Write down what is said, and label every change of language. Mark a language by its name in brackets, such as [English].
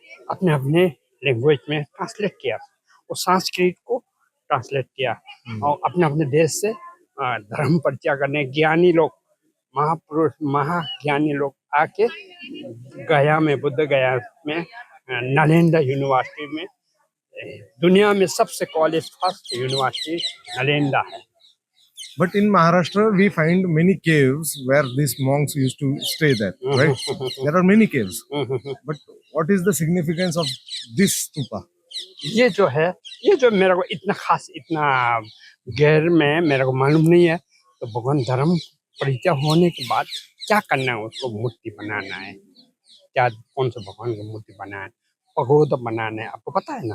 [Hindi] अपने अपने लैंग्वेज में ट्रांसलेट किया, और संस्कृत को ट्रांसलेट किया, और अपने अपने देश से धर्म परिचय करने ज्ञानी लोग, महापुरुष, महाज्ञानी लोग आके गया में, बुद्ध गया में, नालंदा यूनिवर्सिटी में, दुनिया में सबसे कॉलेज फर्स्ट यूनिवर्सिटी नालंदा है। [English] But in Maharashtra, we find many caves where these monks used to stay there, right? There are many caves. But what is the significance of this stupa? [Hindi] ये जो है, ये जो मेरे को इतना खास, इतना गहर में मेरे को मालूम नहीं है। तो भगवान धर्म परिचय होने के बाद क्या करना है, उसको मूर्ति बनाना है, क्या कौन से भगवान की मूर्ति बनाना है, पगोड़ा बनाना है, आपको पता है ना?